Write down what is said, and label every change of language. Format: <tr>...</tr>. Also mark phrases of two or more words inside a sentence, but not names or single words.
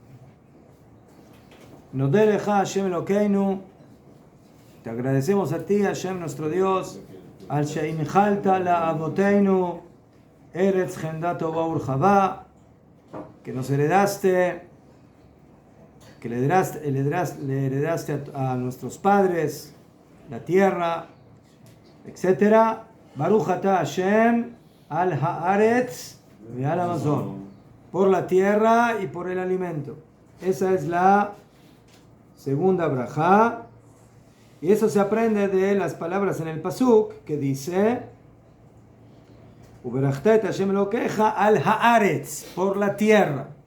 <he>Nodeh lecha Hashem Elokeinu,</he> <es>te agradecemos a ti, Hashem, nuestro Dios,</es> <he>al she'inchalta la'avoteinu Eretz Chendat Tova Urchava,</he> <es>que nos heredaste, que le heredaste a nuestros padres la tierra, etc.</es> <he>Baruch ata Hashem al haaretz ve'al hamazon,</he> <es>por la tierra y por el alimento. Esa es la segunda brajá. Y eso se aprende de las palabras en el pasuk que dice</es> <he>Uberachta et Hashem Elokecha al haaretz,</he> <es>por la tierra.</es>